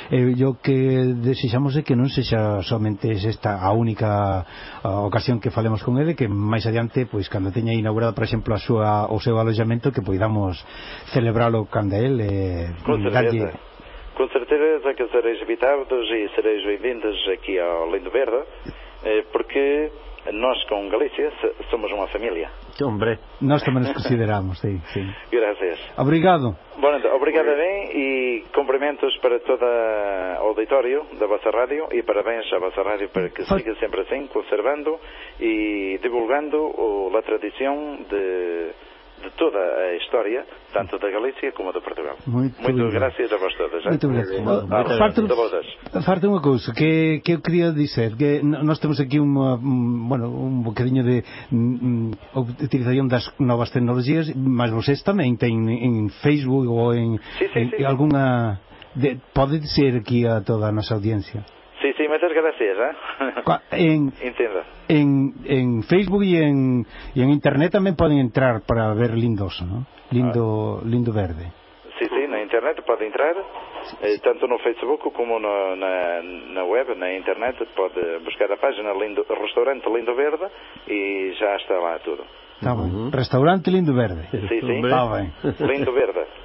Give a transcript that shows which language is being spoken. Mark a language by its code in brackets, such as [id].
[gl] Yo que desexamos é que non sexa somente esta a única ocasión que falemos con ele, que máis adiante, pois cando teña inaugurado, por exemplo, o seu alojamento, que poidamos celebrálo cando ele [pt] Con certeza que sereis invitados e sereis bem-vindos aquí ao Lindo Verde, porque nós com Galícia somos uma família. [es] Hombre. [pt] Nós também nos consideramos, sim, sim. [es] Gracias. [pt] Obrigado. Bom, então, obrigado a bem e cumprimentos para todo o auditório da vossa rádio e parabéns à vossa rádio para que siga sempre assim, conservando e divulgando a tradição de toda a história, tanto da Galícia como da Portugal. Muito graças a vós todas. Muito obrigado. Falta uma coisa que eu queria dizer, que nós temos aqui um bocadinho de utilização das novas tecnologias, mas vocês também têm em Facebook ou em alguma... Pode dizer aqui a toda a nossa audiência. Sim, sim, muitas graças. Entendo. [gl] En Facebook e en internet tamén poden entrar para ver Lindoso, ¿no? Lindo Verde. [pt] Sí, sí, na internet pode entrar, tanto no Facebook como na web, na internet pode buscar a página Restaurante Lindo Verde e já está lá tudo. Tá bom. Restaurante Lindo Verde. [es] Sí, sí. [pt] Tá bem. Lindo Verde.